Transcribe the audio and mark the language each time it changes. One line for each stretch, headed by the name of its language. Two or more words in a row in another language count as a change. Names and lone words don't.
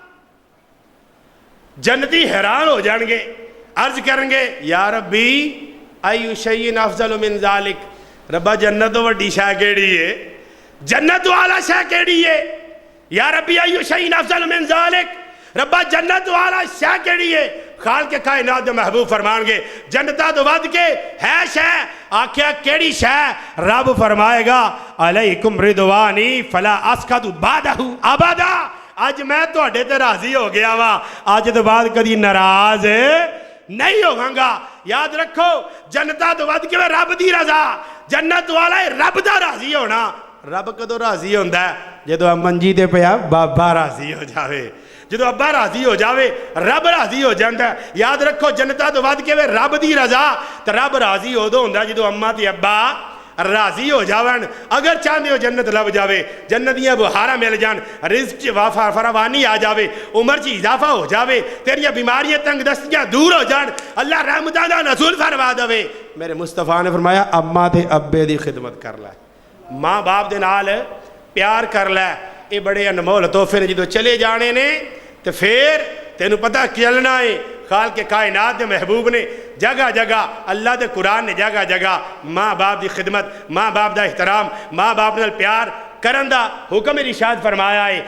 Punjabi: جنتی حیران ہو جان گے، عرض کریں گے
Arabic: یا ربی ایو شیء افضل من ذالک،
Punjabi: ربا جنت تو وڈی شے کیڑی ہے، جنت تو اعلیٰ شے کیڑی ہے؟
Arabic: یا ربی ایو شیء افضل من ذالک،
Punjabi: ربا جنت تو اعلیٰ شے کیڑی ہے؟ خالق کائنات دے محبوب فرمان گے جنتا تو ود کے ہے شے، آکھیا کیڑی شے؟
Urdu: رب فرمائے گا
Arabic: علیکم رضوانی فلا اسکت بعدہ ابدا،
Punjabi: اج میں تواڈے تے راضی ہو گیا وا، اج تو بعد کدی ناراض نہیں ہوگاں گا۔ یاد رکھو جنتا تو ود کے رب دی رضا، جنت والا رب دا راضی ہونا۔ رب کدو راضی ہوندا ہے؟ جدو منجی تے پیا بابا راضی ہو جاوے، جدو ابا راضی ہو جاوے رب راضی ہو جاندا ہے۔ یاد رکھو جنتا تو ود کے رب دی رضا تے رب راضی ہو دو ہوندا جدو اما تے ابا راضی ہو جاون۔ اگر چاہندے ہو جنت لب جاوے، جنت دیاں بہاراں مل جان، رزق چ فراوانی آ جاوے، عمر چ اضافہ ہو جاوے، تیریاں بیماریاں تنگ دستیاں دور ہو جان، اللہ رحمتاں دا نزول فرما دے، میرے مصطفیٰ نے فرمایا اما تے ابے دی خدمت کر لے، ماں باپ دے نال پیار کر لے، یہ بڑے انمول تحفے نے جدو چلے جانے نے تو پھر تینوں پتہ چلنا ہے۔ خالق کائنات دے محبوب نے جگہ جگہ، اللہ دے قرآن نے جگہ جگہ ماں باپ دی خدمت، ماں باپ دا احترام، ماں باپ نال پیار کرن دا حکم ارشاد فرمایا ہے۔